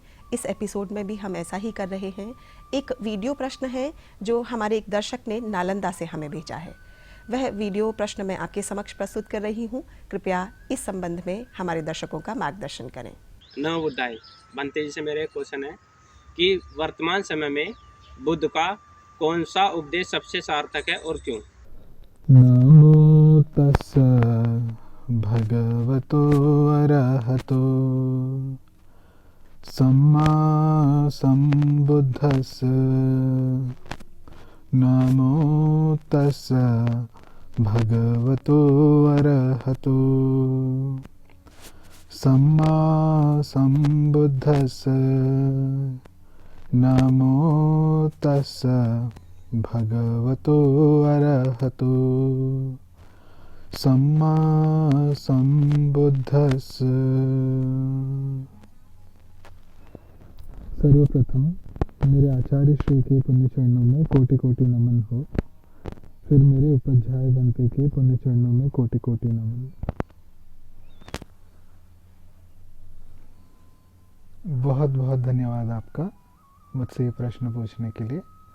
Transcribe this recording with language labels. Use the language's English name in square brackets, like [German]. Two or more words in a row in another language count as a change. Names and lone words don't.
[Hindi] इस एपिसोड में भी हम ऐसा ही कर रहे हैं। एक वीडियो प्रश्न है जो हमारे एक दर्शक ने नालंदा से हमें भेजा है। वह वीडियो प्रश्न मैं आपके समक्ष प्रस्तुत कर रही हूँ। कृपया इस संबंध में हमारे दर्शकों का मार्गदर्शन करें। नमो बुद्धाय। बनते जी से मेरे क्वेश्चन है कि वर्तमान समय में बुद्ध का कौन सा उपदेश सबसे सार्थक है और क्यों? [Pali] नमो तस्सा भगवतो अरहतो सम्मा सम्बुद्धस्स। नमो तस्सा भगवतो अरहतो सम्मा सम्बुद्धस्स। नमो तस्सा भगवतो अरहतो सम्मा सम्बुद्धस्स। [Hindi] सर्वप्रथम मेरे आचार्य श्री के पुण्य चरणों में कोटि कोटि नमन हो। फिर मेरे उपाध्याय बनते के पुण्य चरणों में कोटि कोटि नमन। बहुत बहुत धन्यवाद आपका मुझसे ये प्रश्न पूछने के लिए।